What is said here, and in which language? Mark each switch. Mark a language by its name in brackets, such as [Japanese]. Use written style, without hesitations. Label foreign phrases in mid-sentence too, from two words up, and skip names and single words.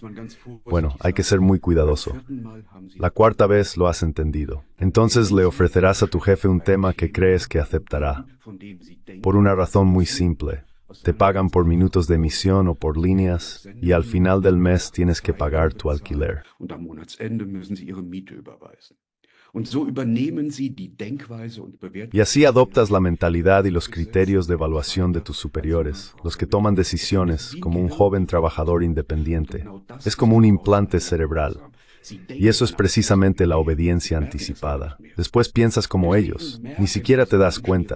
[Spanish] Bueno, hay que ser muy cuidadoso. La cuarta vez lo has entendido. Entonces le ofrecerás a tu jefe un tema que crees que aceptará. Por una razón muy simple. Te pagan por minutos de emisión o por líneas, y al final del mes tienes que pagar tu alquiler. [German] Und am Monatsende müssen sie ihre Miete überweisen. Und so übernehmen sie die Denkweise und Bewertung. [Spanish] Y así adoptas la mentalidad y los criterios de evaluación de tus superiores, los que toman decisiones como un joven trabajador independiente. Es como un implante cerebral. Y eso es precisamente la obediencia anticipada. Después piensas como ellos, ni siquiera te das cuenta.